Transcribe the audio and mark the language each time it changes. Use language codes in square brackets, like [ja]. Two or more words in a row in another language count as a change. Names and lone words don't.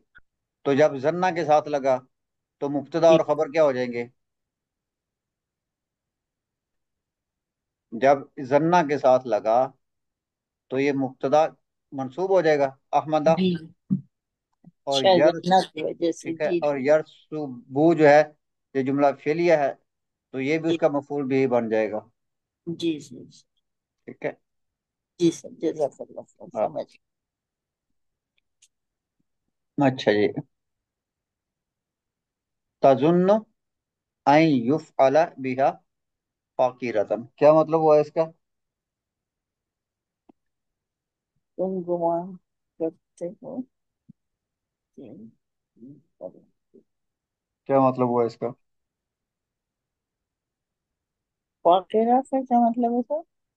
[ur] تو جب زنہ کے ساتھ لگا تو مبتدا جی اور خبر کیا ہو جائیں گے؟ جب زنہ کے ساتھ لگا تو یہ مبتدا منصوب ہو جائے گا احمدہ، جی. اور شاید یر زنہ کی وجہ سے. ٹھیک ہے، جی اور یرسبو جو ہے یہ جملہ فعلیہ ہے، تو یہ بھی جی اس کا مفعول بھی بن جائے گا. جی جی جی. ٹھیک ہے. جی سر، [ar] جزاک اللہ خیر، [ur] ہاں. سمجھ. اچھا جی. [ar] تظن ان یفعل بها فاقرۃ، [ur] کیا مطلب ہوا اس کا؟ تم گمان کرتے ہو کہ کیا مطلب ہوا اس کا؟ واقعہ کا کیا مطلب ہے سر؟